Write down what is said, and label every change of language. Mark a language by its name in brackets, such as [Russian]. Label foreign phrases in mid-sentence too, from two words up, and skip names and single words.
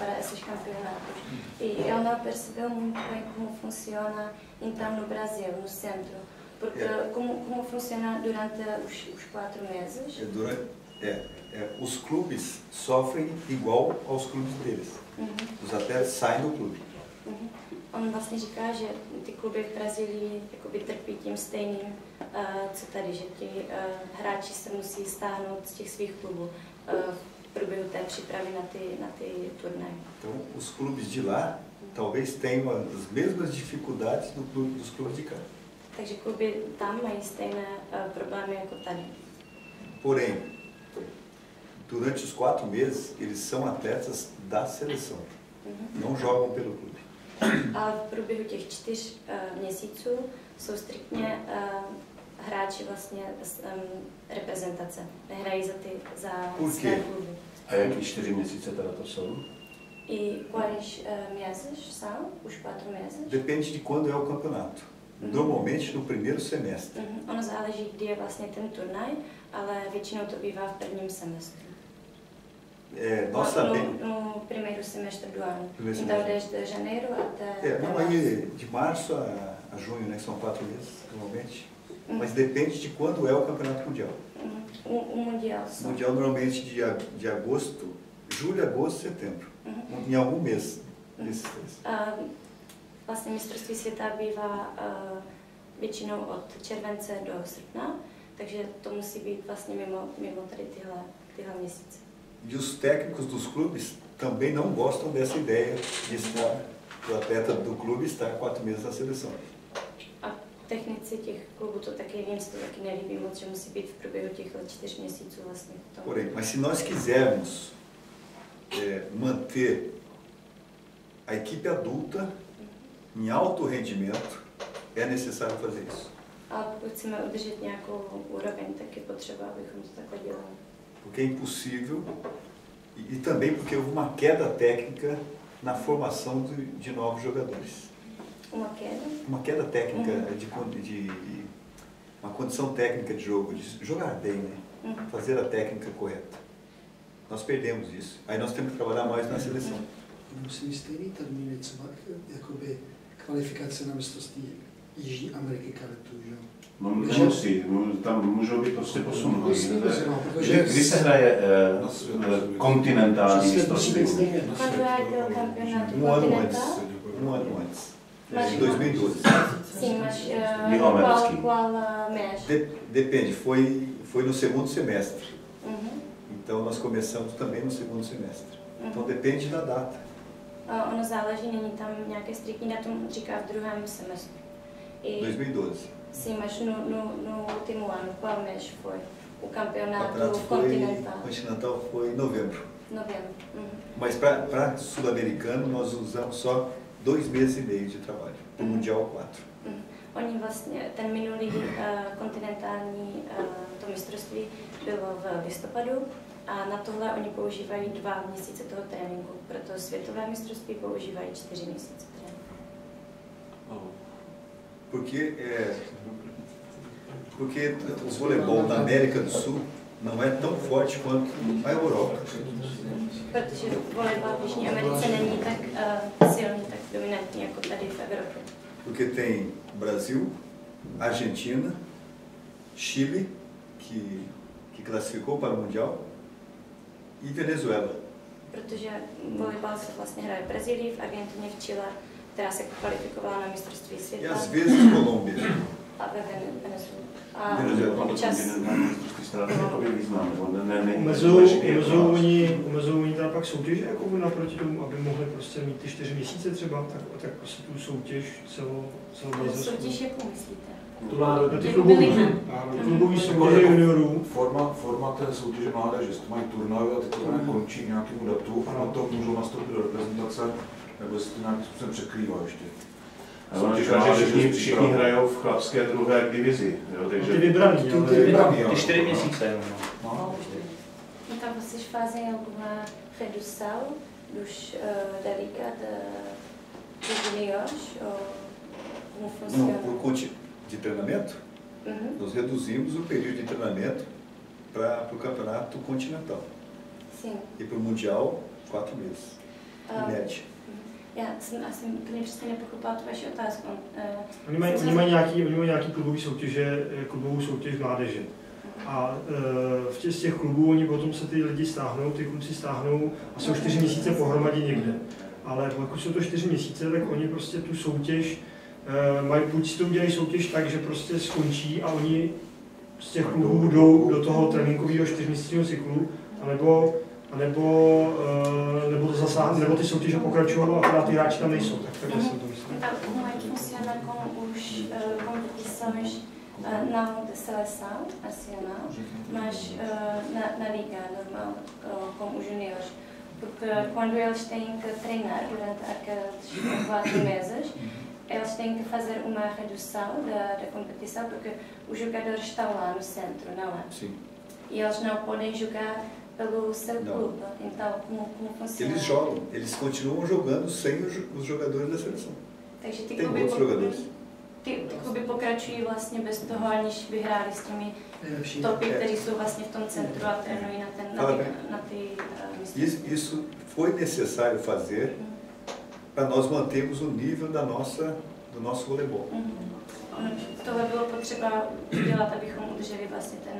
[Portuguese] Para esses campeonatos. E ele não percebeu muito bem como funciona então no Brasil, no centro. Porque como funciona durante os 4 meses? Os clubes sofrem igual aos clubes deles. Os atletas saem do clube. [Czech] On vlastně říká, že ty kluby v Brazílii jakoby trpí tím stejným, co tady, že ti hráči se musí stáhnout z těch svých klubů v průběhu té přípravy na ty turnaje. [Portuguese] Então, os clubes de lá talvez tenham as mesmas dificuldades dos clubes de cá. [Czech] Takže kluby tam mají stejné problémy jako tady. [Portuguese] Porém, durante os 4 meses, eles são atletas da seleção. Não jogam pelo clube. [Czech] A v průběhu těch 4 měsíců jsou striktně hráči vlastně reprezentace. Nehrají za své kluby. A jaký 4 měsíce teda to jsou? [Portuguese] E quais meses são? Os 4 meses? Depende de quando é o campeonato. Normalmente no primeiro semestre. [Czech] Ono záleží, kdy je vlastně ten turnaj, ale většinou to bývá v prvním semestru. [Portuguese] nós sabemos... No primeiro semestre do ano. Então, desde janeiro até... Não, aí de março a junho, né? São 4 meses, normalmente. Mas depende de quando é o campeonato mundial. O mundial só. O mundial normalmente de agosto, julho, agosto, setembro. Em algum mês desses 3. [Czech] Vlastně mistrovství světa bývá většinou od července do srpna, takže to musí být vlastně mimo tady tyhle měsíce. [Portuguese] E os técnicos dos clubes também não gostam dessa ideia de estar, o atleta do clube estar 4 meses na seleção. [Czech] A technici těch klubů to taky jim se to taky nelíbí moc, že musí být v průběhu těch 4 měsíců vlastně. [Portuguese] Porém, mas se nós quisermos manter a equipe adulta em alto rendimento, é necessário fazer isso. [Czech] Ale pokud chceme udržet nějakou úroveň, tak je potřeba, abychom to takhle dělali. [Portuguese] Porque é impossível, e também porque houve uma queda técnica na formação de novos jogadores. Uma queda? Uma queda técnica, uma condição técnica de jogo, de jogar bem, né? Fazer a técnica correta. Nós perdemos isso. Aí nós temos que trabalhar mais na seleção. [Czech] Musí stejný termíny, třeba jakoby kvalifikace na mistrovství Jižní Ameriky kadetu, že jo? No nemusí, tam můžou být prostě posunuty. Kdy se hraje kontinentální mistrovství? [Portuguese] Quando é que o campeonato Um ano continental? antes. Um ano antes. Em 2012. Sim, mas qual mês? Depende, foi no segundo semestre. Então nós começamos também no segundo semestre. Então depende da data. [Czech] Ono záleží, není tam nějaké striktní datum, říká v druhém semestru. [Portuguese] 2012. Sim, mas no último ano, qual mês foi? O campeonato continental? O continental foi em novembro. Novembro. Mas para sul-americano nós usamos só 2 meses e meio de trabalho. O Mundial 4. [Czech] Oni vlastně, ten minulý kontinentální to mistrovství bylo v listopadu a na tohle oni používají 2 měsíce toho tréninku. Proto světové mistrovství používají 4 měsíce tréninku. [Portuguese] Porque o voleibol na América do Sul não é tão forte quanto a Europa. [Czech] Protože volejbal v Jižní Americe není tak silný, tak dominantní jako tady v Evropě. [Portuguese] Porque tem Brasil, Argentina, Chile, que classificou para o Mundial, e Venezuela. [Czech] Protože volejbal se vlastně hraje v Brazílii, v Argentině, v Chile, která se kvalifikovala na mistrovství světa. [Portuguese] E às vezes Colômbia. [Czech] A ve Venezuele. Omezují teda pak soutěže jako naproti tomu, aby mohli prostě mít ty 4 měsíce třeba, tak prostě tu soutěž celou soutěž jakou myslíte? Ty klubový soutěže juniorů. Forma té soutěže mládeže, že mají turnaj a ty turnaje končí k nějakému datu a na to můžou nastoupit do reprezentace, nebo se to nějakým způsobem překrývá ještě. Všichni hrajou v chlapské druhé divizi. Jo, takže... Ty vybraný, ty 4 měsíce. [Portuguese] Então vocês fazem alguma redução da liga dos juniores? Ou como funciona? Não, por conta de treinamento, nós reduzimos o período de treinamento para o campeonato continental. Sim. E para o Mundial, 4 meses, em média. [Czech] Já jsem asi úplně přesně nepochopila tu vaši otázku. Oni mají nějaký klubovou soutěž mládeže. A z těch klubů oni potom se ty lidi stáhnou, ty kluci stáhnou a jsou 4 měsíce pohromadě někde. Ale pokud jsou to 4 měsíce, tak oni prostě tu soutěž mají, buď si to udělají soutěž tak, že prostě skončí a oni z těch klubů jdou do toho tréninkového 4měsíčního cyklu, nebo to zasáhne, nebo ty soutěže pokračují a akorát ty hráči tam nejsou. Tak jsem to myslím. [Portuguese] Como é que funciona com as competições não de seleção nacional, mas na liga normal com os juniores? Porque quando eles têm que treinar durante aqueles 4 meses, eles têm que fazer uma redução da competição, porque os jogadores estão lá no centro, não é? Sim. E eles não podem jogar pelo seu clube. Então, como funciona? Eles jogam, eles continuam jogando sem os jogadores da seleção. [Czech] Takže [Portuguese] Tem outros jogadores. [Czech] ty kluby pokračují vlastně bez toho, aniž by hráli s těmi topy, kteří jsou vlastně v tom centru a trénují na ty místě. [Portuguese] Isso foi necessário fazer para nós mantermos o nível do nosso voleibol. [Czech] Tohle bylo potřeba udělat, abychom udrželi vlastně ten...